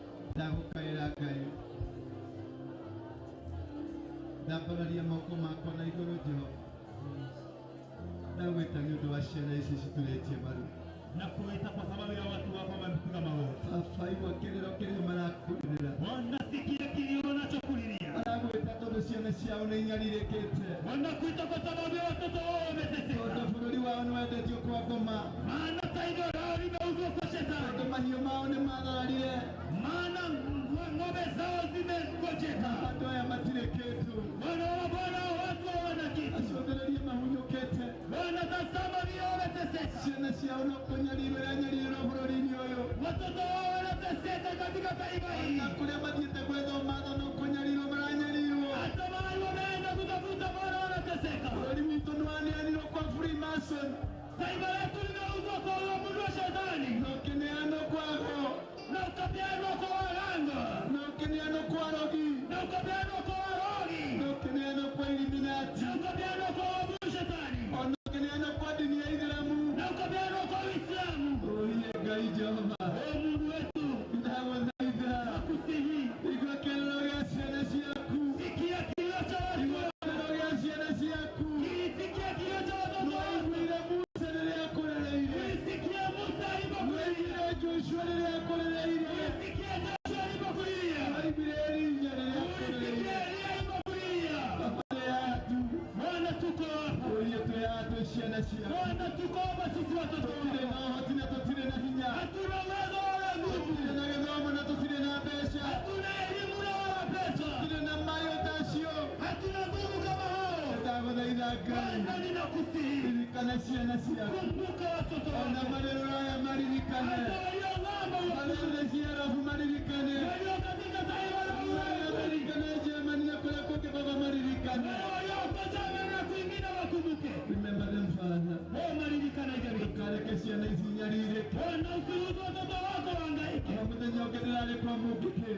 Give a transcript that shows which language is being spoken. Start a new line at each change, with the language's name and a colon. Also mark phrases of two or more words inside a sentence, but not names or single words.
Kikuyu: ndagukaira Ngai ndambararia moko makwa na iguru Jehova ndagwita ni undu wa ciana ici cituretie maru
Swahili: na kuita kwa sababu ya watu wako wamepiga magoti.
Kikuyu: Baba igua kiriro kiria marakurira
Swahili: wanasikia kilio wanachokulilia
Kikuyu: ndagwita tondu ciana ciao ni inyaririkite
Swahili: wanakuita kwa sababu ya watoto wao wameteseka
Kikuyu: tondu bururi wao ni wendetio kwa ngoma
Swahili: maana taifa lao limeuzwa kwa shetani
Kikuyu: tondu mahiũ mao ni mathararire
Swahili: maana ng'ombe zao zimegojeka
Kikuyu: andũ aya matirĩ kĩndũ
Swahili: Bwana watu hawana kitu
Kikuyu: aciongererie mahunyũkĩte
Swahili: wanatazama vile wameteseka
Kikuyu: ciana ciao no kũnyarirwo yanyarirwo bũrũri-inĩ ũyũ
Swahili: watoto wao wanateseka katika taifa hili
Kikuyu: na kũrĩa mathiĩte gwetha tha no kũnyarirwo maranyarirwo
Swahili: hata mahali wameenda kutafuta Bwana wanateseka
Kikuyu: bũrũri witũ nĩ waneanirwo kwa Freemason
Swahili: taifa letu limeuzwa kwa uamuzi wa shetani
Kikuyu: na ũkĩneanwo kwago
Swahili: na ukapeanwa kwa waganga
Kikuyu: na ũkĩneanwo kwa arogi
Swahili: na ukapeanwa kwa warogi
Kikuyu: na ũkĩneanwo kwa Illuminati
Swahili: na ukapeanwa kwa uamuzi wa shetani
Kikuyu: ona ũkĩneanwo kwa dini ya Ithĩramu
Swahili: na ukapeanwa kwa Uislamu.
Kikuyu: Oye Ngai Jehova
Swahili: Mungu wetu
Kikuyu: ndagũthaitha
Swahili: nakusihi
Kikuyu: igua kĩrĩro gĩa ciana ciaku
Swahili: sikia kilio cha watu
Kikuyu: igua kĩrĩro gĩa ciana ciaku
Swahili: sikia kilio cha watoto wako
Kikuyu: waiguire Musa rĩrĩa akũrereire
Swahili: sikia Musa alipokulilia
Kikuyu: waiguire Joshua rĩrĩa akũrereire
Swahili: sikia Joshua alipokulilia
Kikuyu: waiguire Elia rĩrĩa
Swahili: sikia
Kikuyu: akũrereire
Swahili: Elia alipokulilia
Kikuyu: Baba yatu
Swahili: Bwana tuko hapa
Kikuyu: oye tweyatu ciana ciaku
Swahili: Bwana tuko hapa sisi watoto
Kikuyu: tũtirĩ na
Swahili: wako
Kikuyu: ũhoti na tũtirĩ na hinya
Swahili: hatuna uwezo wala nguvu
Kikuyu: tũtirĩ na gĩthomo na tũtirĩ na mbeca
Swahili: hatuna elimu na wala pesa
Kikuyu: tũtirĩ na mayo tacio
Swahili: hatuna nguvu kama hao
Kikuyu: ndagũthaitha Ngai
Swahili: Bwana ninakusihi
Kikuyu: ririkana ciana ciaku
Swahili: kumbuka watoto
Kikuyu: ona
Swahili: wako
Kikuyu: marĩrĩro aya maririkane
Swahili: hata walio ng'ambo
Kikuyu: marĩrĩre ciarabu maririkane
Swahili: walio katika taifa la ulimwengu
Kikuyu: maririkane Germany na kũrĩa kũngĩ Baba maririkane
Swahili: walioko Germany na kwingine wakumbuke
English: remember them Father
Kikuyu: maririkana jamii kareke ciana ici inyarirĩke
Swahili: Bwana usiruhusu watoto wako wahangaike
Kikuyu: na mũthenya ũngĩ ndĩrarĩ kwa mũngĩkĩ